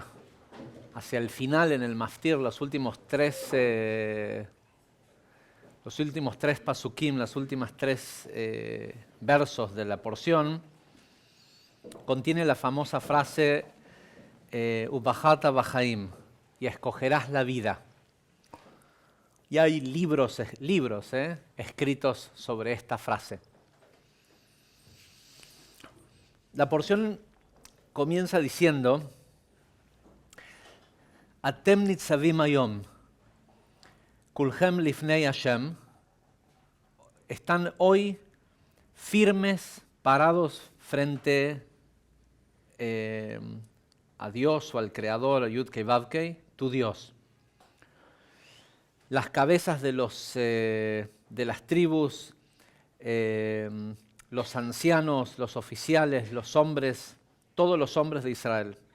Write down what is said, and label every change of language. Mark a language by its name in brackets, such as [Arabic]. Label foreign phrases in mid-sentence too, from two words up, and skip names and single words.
[Spanish] Hacia el final, en el Maftir, los últimos tres pasukim, los últimos tres versos de la porción, contiene la famosa frase [Hebrew] ובחרת בחיים, [Spanish] y escogerás la vida. Y hay libros escritos sobre esta frase. La porción comienza diciendo: [Hebrew] אתם נצבים היום, כלכם לפני ה. [Spanish] Están hoy firmes, parados frente a Dios o al Creador, a Yud-Kei Vav-Kei, tu Dios. Las cabezas de las tribus, los ancianos, los oficiales, los hombres, todos los hombres de Israel.